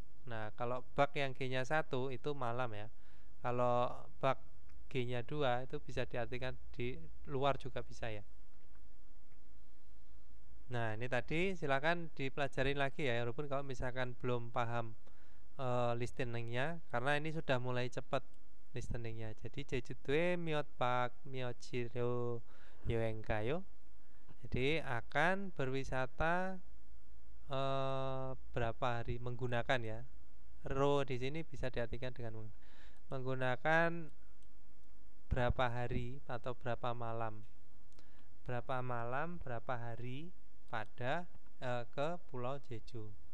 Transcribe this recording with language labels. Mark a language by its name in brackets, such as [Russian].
[Indonesian] Nah kalau bak yang G-nya 1 itu malam ya. Kalau bak G-nya 2 itu bisa diartikan di luar juga bisa ya. Nah ini tadi silakan dipelajari lagi ya walaupun kalau misalkan belum paham listeningnya, karena ini sudah mulai cepat listeningnya. [Korean] Jadi 제주도에 몇 박 며칠로 여행 가요? [Indonesian] Jadi akan berwisata berapa hari menggunakan ya. Ro di sini bisa diartikan dengan menggunakan berapa hari atau berapa malam. Berapa malam, berapa hari pada ke Pulau Jeju.